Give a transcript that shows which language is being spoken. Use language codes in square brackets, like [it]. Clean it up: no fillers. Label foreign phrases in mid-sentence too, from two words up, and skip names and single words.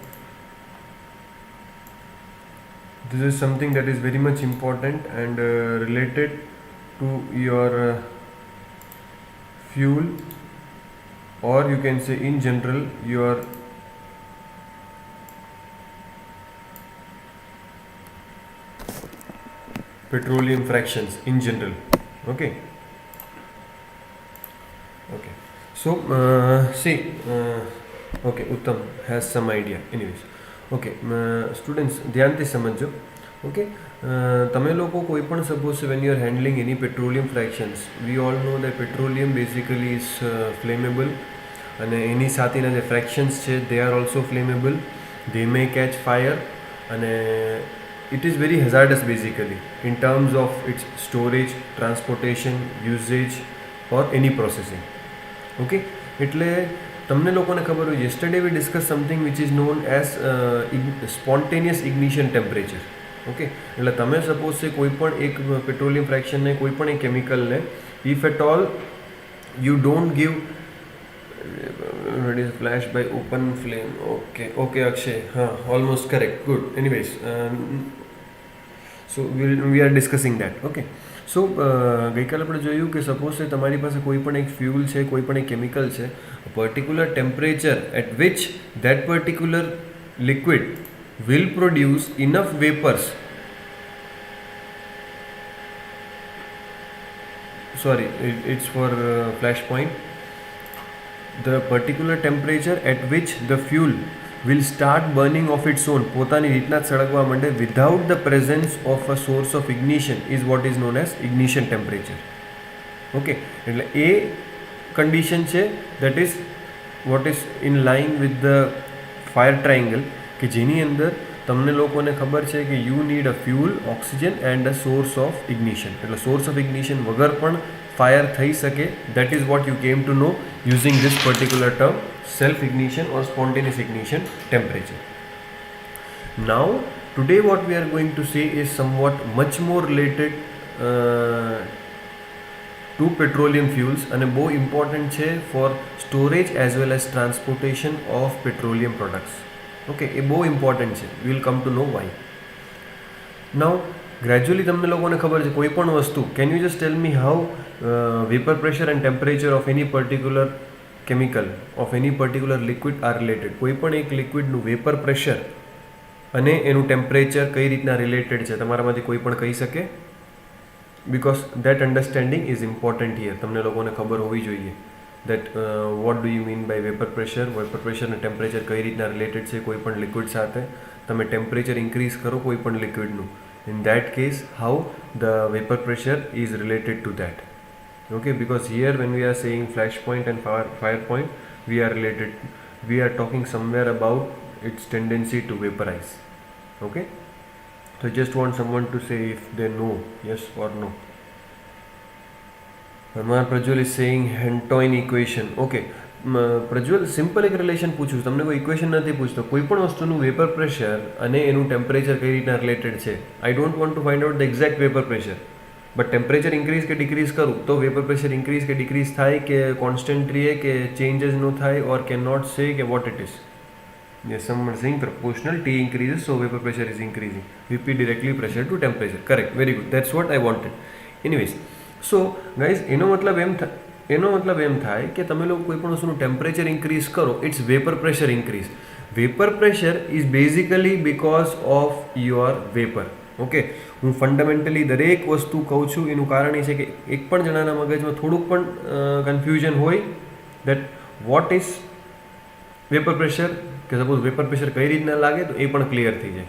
[en] This is something that is very much important and related to your fuel, or you can say in general your petroleum fractions in general. Okay. Okay. So see, okay, Uttam has some idea. Anyways, okay, students, [gu] ધ્યાનથી સમજો. [en] Okay, [gu] તમે લોકો કોઈ પણ [en] suppose when you are handling any petroleum fractions, we all know that petroleum basically is flammable, [gu] અને એની સાથેના જે fractions છે [en] they are also flammable, they may catch fire, અને it is very hazardous basically in terms of its storage, transportation, usage or any processing. [gu] Okay, એટલે તમને લોકોને ખબર હોય, [en] yesterday we discussed something which is known as spontaneous ignition temperature. [gu] ઓકે, એટલે તમે સપોઝ છે કોઈ પણ એક [en] petroleum fractionને, [gu] કોઈ પણ એક કેમિકલને, [en] if at all you don't give reduce flash by open flame. Okay Akshay, almost correct, good. Anyways, so we are discussing that. Okay, so [gu] ગઈકાલે આપણે જોયું કે સપોઝ છે તમારી પાસે કોઈ પણ એક ફ્યુલ છે, કોઈ પણ એક કેમિકલ છે, [en] particular temperature at which that particular liquid will produce enough vapors, sorry, it's for flash point, the particular temperature at which the fuel will start burning of its own, [gu] પોતાની રીતના જ સળગવા માંડે, [en] without the presence of a source of ignition, is what is known as ignition temperature. Okay, [gu] એટલે એ condition છે [en] that is what is in line with the fire triangle, [gu] કે જેની અંદર તમને લોકોને ખબર છે કે [en] you need a fuel, oxygen and a source of ignition. [gu] એટલે [en] source of ignition [gu] વગર પણ fire થઈ શકે. [en] That is what you came to know using this particular term, self ignition or spontaneous ignition temperature. Now today what we are going to say is somewhat much more related to petroleum fuels, [gu] અને બહુ important છે [en] for storage as well as transportation of petroleum products. [gu] Okay, એ બહુ important છે. [en] We will come to know why. Now gradually [gu] તમને લોકોને ખબર છે કોઈ પણ વસ્તુ, [en] can you just tell me how vapor pressure and temperature of any particular chemical, of any particular liquid are related? [gu] કોઈ પણ એક લિક્વિડનું [en] vapor pressure [gu] અને એનું ટેમ્પરેચર કઈ રીતના રિલેટેડ છે, તમારામાંથી કોઈ પણ કહી શકે? [en] Because that understanding is important here. [gu] તમને લોકોને ખબર હોવી જોઈએ [en] that what do you mean by vapor pressure [gu] અને ટેમ્પરેચર કઈ રીતના રિલેટેડ છે કોઈ પણ લિક્વિડ સાથે. તમે [en] temperature increase [gu] કરો કોઈ પણ લિક્વિડનું, [en] in that case how the vapor pressure is related to that. Okay, because here when we are saying flash point and fire point, we are talking somewhere about its tendency to vaporize. Okay, so I just want someone to say if they know, yes or no. Amar Prajwal is saying Hentoin equation. [gu] Okay, પ્રજ્વલ, સિમ્પલ એક રિલેશન પૂછું, તમને કોઈ ઇક્વેશન નથી પૂછતો, કોઈ પણ વસ્તુનું [en] vapor pressure [gu] અને એનું ટેમ્પરેચર કઈ રીતના રિલેટેડ છે. [en] I don't want to find out the exact vapor pressure, but temperature increase [gu] કે ડિક્રીઝ કરું તો [en] vapor pressure increase [gu] કે ડિક્રીઝ થાય કે કોન્સ્ટન્ટ રહે કે ચેન્જીસ ન થાય, [en] or cannot say કે what it is. Yes, someone saying proportional T increases, so vapor pressure is increasing. VP directly pressure to temperature. Correct, very good. That's what I wanted. Anyways, so guys, [gu] એનો મતલબ એમ થાય કે તમે લોકો કોઈ પણ વસ્તુનું [en] temperature increase [gu] કરો, [en] its vapor pressure increase. vapor pressure is basically because of your vapor. [gu] ઓકે, હું ફંડામેન્ટલી દરેક વસ્તુ કહું છું એનું કારણ એ છે કે એક પણ જણાના મગજમાં થોડુંક પણ કન્ફ્યુઝન હોય [en] that what is vapor pressure, [gu] કે [en] suppose vapor pressure [gu] કઈ રીતના લાગે તો એ પણ ક્લિયર થઈ જાય.